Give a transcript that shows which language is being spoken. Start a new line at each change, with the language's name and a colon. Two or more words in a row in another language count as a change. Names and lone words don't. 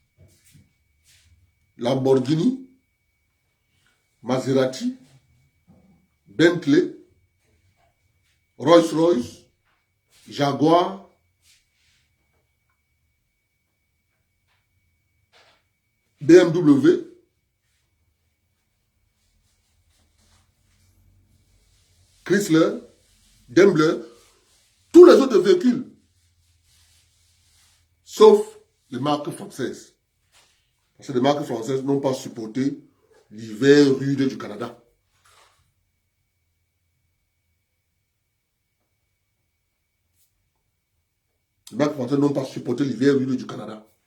French: Lamborghini, Maserati, Bentley, Rolls-Royce, Jaguar, BMW, Chrysler, Daimler, tous les autres véhicules, sauf les marques françaises. Parce que les marques françaises n'ont pas supporté l'hiver rude du Canada. Les marques françaises n'ont pas supporté l'hiver rude du Canada.